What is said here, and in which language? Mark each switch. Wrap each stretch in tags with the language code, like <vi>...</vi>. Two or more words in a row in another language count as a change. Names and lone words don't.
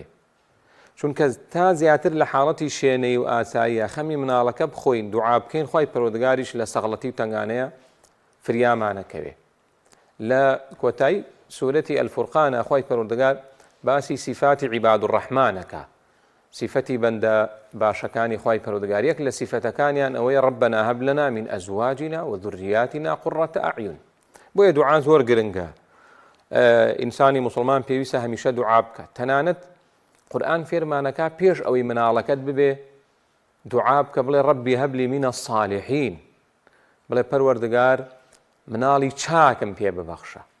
<ckb>چونکە تا زیاتر لە حاڵەتی شوێنەی و ئاساییە خەمی مناڵەکە بخۆین، دوعا بکەین، خی پەروەردگاریش لە سەغڵەتی و تەنگانەیە فریامانەکەوێ. لە کۆتایی سورەتی ئەلفورقانە خی پەروەردگار باسی صفاتی</ckb> <ar>عیباد الرحمانەکە،</ar> <ckb>صفەتی بەندە باشەکانی خی پەروەردگار. یەک لە صفەتەکانیان ئەوەیە</ckb> <ar>ربنا هب لنا من أزواجنا وذرياتنا قرة أعين.</ar> <ckb>بۆیە دوعا زۆر گرنگە. ئینسانی مسلمان پێویستە هەمیشە دوعا بکات. تەنانەت قورئان فێرمانەکە پێش ئەوەی مناڵەکەت ببێ دوعا بکە بڵێ</ckb> <ar>ڕەبی هەبلی منە الصالحین،</ar> <ckb>بڵێ پەروەردگار مناڵی چاکم پێ ببەخشە.</ckb>